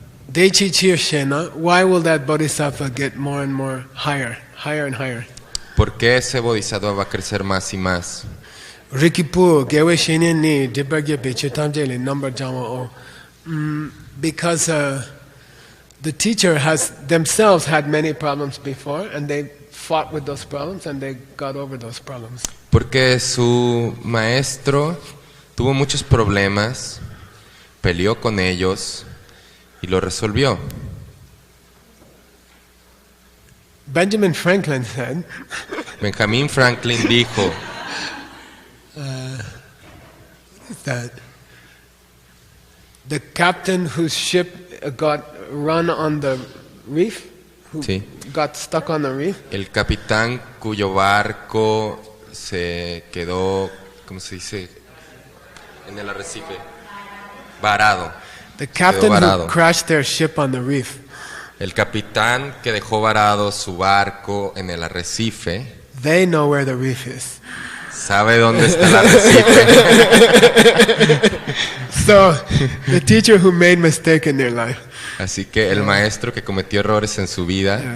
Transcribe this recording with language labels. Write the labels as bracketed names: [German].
[Tibetan] Deichi Chir Shena, [English] why will that bodhisattva get more and more higher and higher? [Spanish] ¿Por qué ese bodhisattva va a crecer más y más? [Tibetan] Rikipu, Gewe Shene ni Dibagye Bichitamjele number Jama. [English] Because the teacher has themselves had many problems before and they fought with those problems and they got over those problems. [Spanish] Porque su maestro tuvo muchos problemas, peleó con ellos y lo resolvió. [English] Benjamin Franklin said, [Spanish] Benjamin Franklin dijo [English] that the captain whose ship got run on the reef, who [Spanish] Sí. [English] got stuck on the reef, [Spanish] el capitán cuyo barco se quedó, ¿cómo se dice? En el arrecife, varado. [English] the captain [Spanish] varado. [English] who crashed their ship on the reef, [Spanish] El capitán que dejó varado su barco en el arrecife, [English] they know where the reef is. [Spanish] sabe dónde está el arrecife. [English] So, the teacher who made mistake in their life, [Spanish] Así que el maestro que cometió errores en su vida